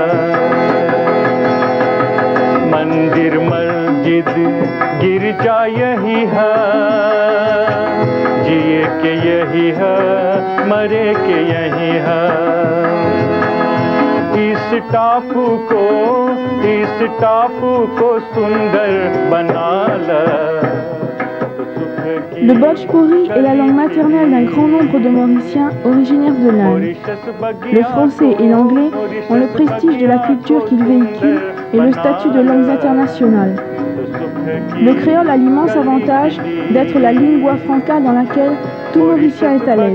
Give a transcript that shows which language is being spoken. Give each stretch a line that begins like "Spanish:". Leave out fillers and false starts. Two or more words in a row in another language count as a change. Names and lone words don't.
Bhojpuri: मंदिर मस्जिद गिरजा यही है जिए के यही है मरे के यही है इस टापू को सुंदर बनाला
French: Le Bhojpuri est la langue maternelle d'un grand nombre de Mauriciens originaires de l'Inde. Le français et l'anglais ont le prestige de la culture qu'ils véhiculent et le statut de langues internationales. Le créole a l'immense avantage d'être la lingua franca dans laquelle tout Mauricien est à l'aise.